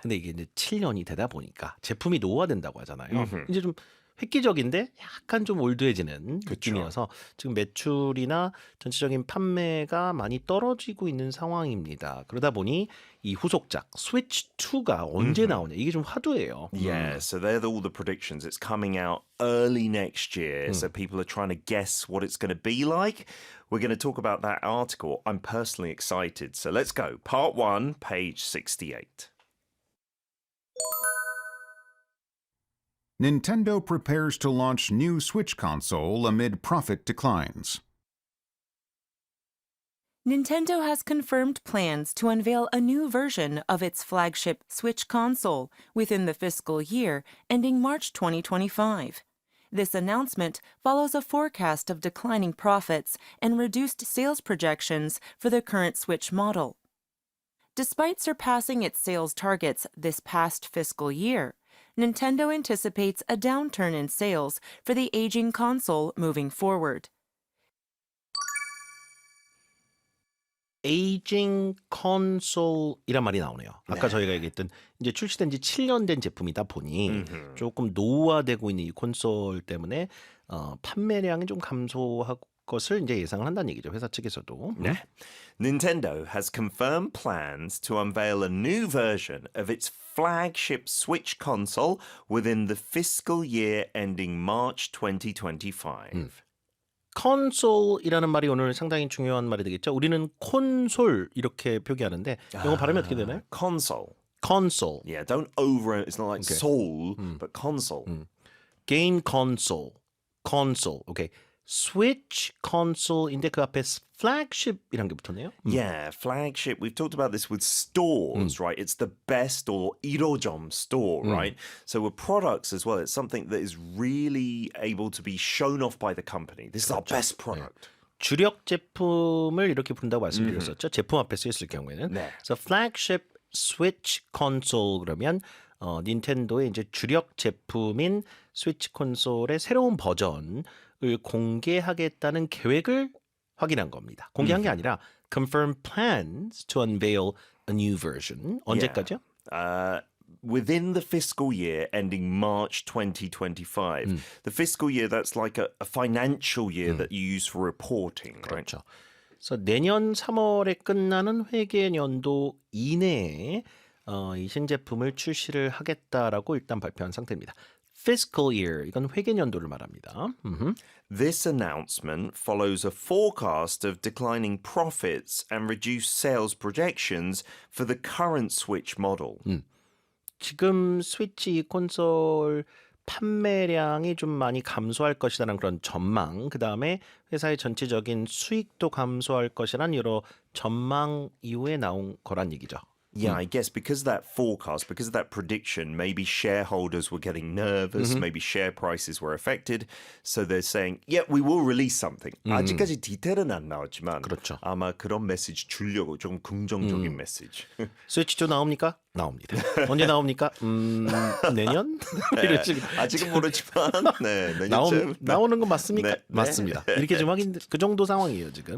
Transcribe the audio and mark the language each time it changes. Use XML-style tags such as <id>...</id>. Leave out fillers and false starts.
<ko>근데 이게 이제 7년이 되다 보니까 제품이 노화된다고 하잖아요. 이제 좀 획기적인데 약간 좀 올드해지는 느낌이어서 지금 매출이나 전체적인 판매가 많이 떨어지고 있는 상황입니다. 그러다 보니 이 후속작 스위치 2가 언제 나오냐 이게 좀 화두예요.</ko> <en>Yeah, so they're all the predictions. It's coming out early next year, so people are trying to guess what it's going to be like. We're going to talk about that article. I'm personally excited. So let's go. Part 1, page 68. Nintendo prepares to launch new Switch console amid profit declines. Nintendo has confirmed plans to unveil a new version of its flagship Switch console within the fiscal year ending March 2025. This announcement follows a forecast of declining profits and reduced sales projections for the current Switch model. Despite surpassing its sales targets this past fiscal year, Nintendo anticipates a downturn in sales for the aging console moving forward.</en> <ko>에이징 컨솔이란 말이 나오네요. 아까 저희가 얘기했던 이제 출시된 지 7년 된 제품이다 보니 조금 노후화되고 있는 이 콘솔 때문에 판매량이 좀 감소할 것을 이제 예상을 한다는 얘기죠. 회사 측에서도. 네.</ko> <en>Nintendo has confirmed plans to unveil a new version of its flagship Switch console within the fiscal year ending March 2025.</en> <ko>컨솔이라는 말이 오늘 상당히 중요한 말이 되겠죠. 우리는 콘솔 이렇게 표기하는데 영어 발음이 어떻게 되나요?</ko> <en>Console.</en> <ko>콘솔.</ko> <en>Yeah, don't over it. It's not like soul, but console.</en> <ko>게임 콘솔. 콘솔. 오케이. 스위치 콘솔인데 그 앞에 flagship이란 게 붙었네요.</ko> <en>Yeah, flagship. We've talked about this with stores, right? It's the best or</en> <ko>1호점</ko> <en>store, right? So with products as well, it's something that is really able to be shown off by the company. This is our best product.</en> <ko>주력 제품을 이렇게 부른다고 말씀드렸었죠. 제품 앞에 쓰였을 경우에는. 네. 그래서</ko> <en>flagship switch console</en> <ko>그러면 닌텐도의 이제 주력 제품인 스위치 콘솔의 새로운 버전을 공개하겠다는 계획을 확인한 겁니다. 공개한 게 아니라</ko> <en>confirm plans to unveil a new version.</en> <ko>언제까지요?</ko> <en>Within the fiscal year ending March 2025. The fiscal year, that's like a financial year that you use for reporting, right?</en> <ko>그렇죠. 그래서 내년 3월에 끝나는 회계연도 이내에 이 신제품을 출시를 하겠다라고 일단 발표한 상태입니다.</ko> <en>fiscal year.</en> <ko>이건 회계년도를 말합니다.</ko> <en>This announcement follows a forecast of declining profits and reduced sales projections for the current Switch model.</en> <ko>지금 스위치 콘솔 판매량이 좀 많이 감소할 것이라는 그런 전망, 그 다음에 회사의 전체적인 수익도 감소할 것이라는 여러 전망 이후에 나온 거란 얘기죠.</ko> <en>Yeah, I guess because of that forecast, because of that prediction, maybe shareholders were getting nervous, maybe share prices were affected. So they're saying, yeah, we will release something.</en> <ko>아직까지 디테일은 안 나왔지만 그렇죠. 아마 그런 메시지 주려고 좀 긍정적인 메시지. 스위치2 나옵니까? 나옵니다. 언제 나옵니까? 내년? 이런 식으로. 아직은 모르지만 네, 내년쯤. 나오는 거 맞습니까? 네. 맞습니다. 이렇게 좀 확인, 그 정도 상황이에요, 지금.</ko>